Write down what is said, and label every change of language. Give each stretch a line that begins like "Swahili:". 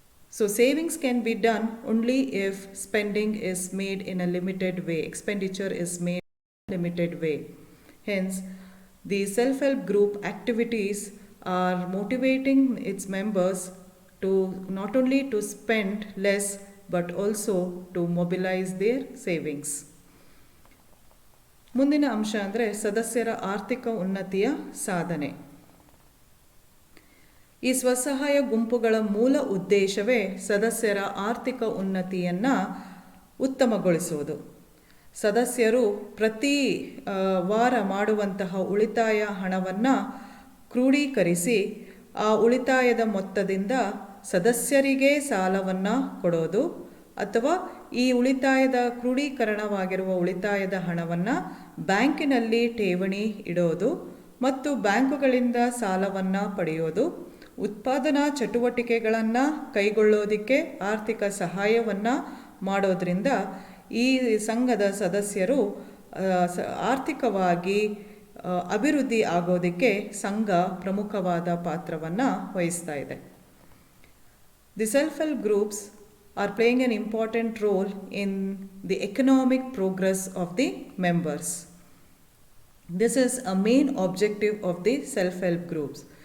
English: So savings can be done only if spending is made in a limited way, expenditure is made in a limited way. Hence, the self-help group activities are motivating its members to not only to spend less but also to mobilize their savings.
Kannada: ಮುಂದಿನ ಅಂಶ ಅಂದರೆ ಸದಸ್ಯರ ಆರ್ಥಿಕ ಉನ್ನತಿಯ ಸಾಧನೆ. ಈ ಸ್ವಸಹಾಯ ಗುಂಪುಗಳ ಮೂಲ ಉದ್ದೇಶವೇ ಸದಸ್ಯರ ಆರ್ಥಿಕ ಉನ್ನತಿಯನ್ನು ಉತ್ತಮಗೊಳಿಸುವುದು. ಸದಸ್ಯರು ಪ್ರತಿ ವಾರ ಮಾಡುವಂತಹ ಉಳಿತಾಯ ಹಣವನ್ನು ಕ್ರೋಢೀಕರಿಸಿ ಆ ಉಳಿತಾಯದ ಮೊತ್ತದಿಂದ ಸದಸ್ಯರಿಗೆ ಸಾಲವನ್ನು ಕೊಡೋದು ಅಥವಾ ಈ ಉಳಿತಾಯದ ಕ್ರೋಢೀಕರಣವಾಗಿರುವ ಉಳಿತಾಯದ ಹಣವನ್ನು ಬ್ಯಾಂಕಿನಲ್ಲಿ ಠೇವಣಿ ಇಡೋದು ಮತ್ತು ಬ್ಯಾಂಕುಗಳಿಂದ ಸಾಲವನ್ನು ಪಡೆಯೋದು, ಉತ್ಪಾದನಾ ಚಟುವಟಿಕೆಗಳನ್ನು ಕೈಗೊಳ್ಳೋದಕ್ಕೆ ಆರ್ಥಿಕ ಸಹಾಯವನ್ನು ಮಾಡೋದ್ರಿಂದ ಈ ಸಂಘದ ಸದಸ್ಯರು ಆರ್ಥಿಕವಾಗಿ ಅಭಿವೃದ್ಧಿ ಆಗೋದಕ್ಕೆ ಸಂಘ ಪ್ರಮುಖವಾದ ಪಾತ್ರವನ್ನು ವಹಿಸ್ತಾ ಇದೆ.
English: The self help groups are playing an important role in the economic progress of the members. This is a main objective of the self-help groups.